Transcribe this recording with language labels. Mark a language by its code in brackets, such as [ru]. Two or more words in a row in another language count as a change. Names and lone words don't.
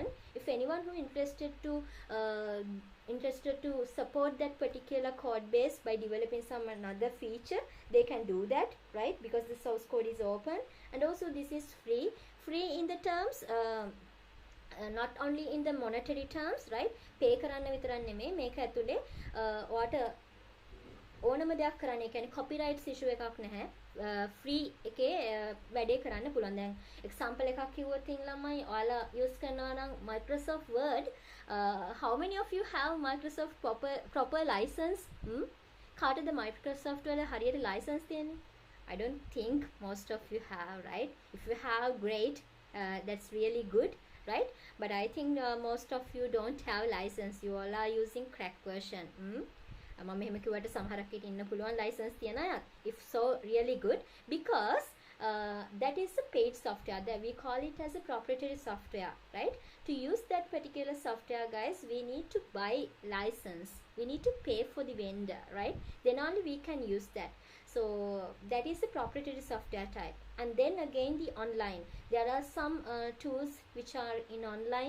[en] If anyone who interested to support that particular code base by developing some another feature, they can do that, right, because the source code is open. And also this is free in the terms, not only in the monetary terms, right, [si] pay කරන්න විතරං නෙමෙයි, මේක ඇතුලේ ඔයාට ඕනම දෙයක් කරන්න, ඒ කියන්නේ [en] copyright issue [si] එකක් නැහැ. free එකේ වැඩේ කරන්න පුළුවන්. දැන් example එකක් කිව්වොත් ළමයි ඔයාලා use කරනවා නම් Microsoft Word, [en] how many of you have Microsoft proper license? [si] කාටද Microsoft වල හරියට license තියෙන්නේ? [en] I don't think most of you have, right? If you have, great, that's really good, right? But I think most of you don't have license. You all are using crack version. [si] මම මෙහෙම කිව්වට සමහරක් ඉන්න ඉන්න පුළුවන් license තියන අය. [en] If so, really good, because that is a paid software, that we call it as a proprietary software, right? To use that particular software, guys, we need to buy license. We need to pay for the vendor, right? Then only we can use that. So that is the proprietary software type. And then again, the online, there are some tools which are in online.